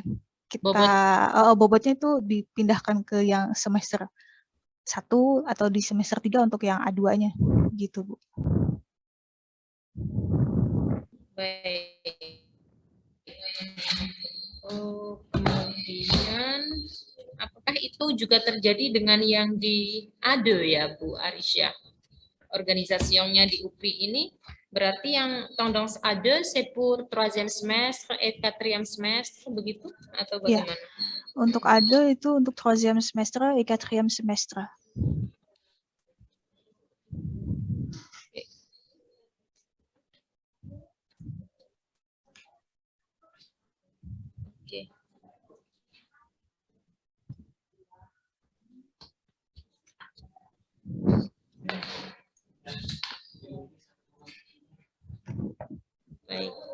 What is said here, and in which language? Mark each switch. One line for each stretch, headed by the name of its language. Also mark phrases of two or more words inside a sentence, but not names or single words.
Indonesian: Bobotnya itu dipindahkan ke yang semester 1 atau di semester 3 untuk yang A2-nya gitu, Bu. Baik. Oh, kemudian apakah itu juga terjadi dengan yang di ADE ya, Bu Arisya? Organisasinya di UPI ini berarti yang tendance ADE
French: c'est pour 3e semestre et 4e semestre
Indonesian: begitu atau Ya, bagaimana? untuk ADE itu untuk
French: 3e semestre et 4e semestre.
Indonesian: Oke. Baik.